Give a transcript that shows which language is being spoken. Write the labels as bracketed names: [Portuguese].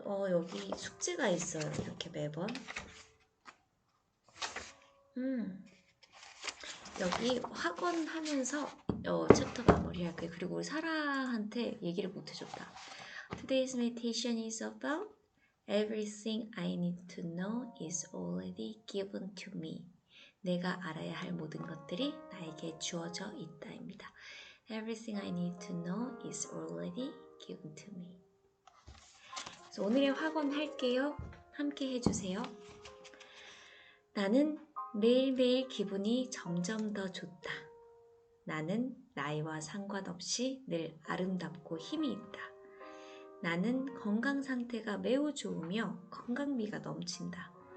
[Korean] 여기 숙제가 있어요. 이렇게 매번. 여기 학원 하면서 챕터 마무리할 거예요. 그리고 우리 사라한테 얘기를 못 해줬다. [English] Today's meditation is about everything I need to know is already given to me. [Korean] 내가 알아야 할 모든 것들이 나에게 주어져 있다입니다. [English] Everything I need to know is already given to me. [Korean] 그래서 오늘의 학원 할게요. 함께 해주세요. 나는 매일매일 기분이 점점 더 좋다. 나는 나이와 상관없이 늘 아름답고 힘이 있다. 나는 건강 상태가 매우 좋으며 건강미가 넘친다.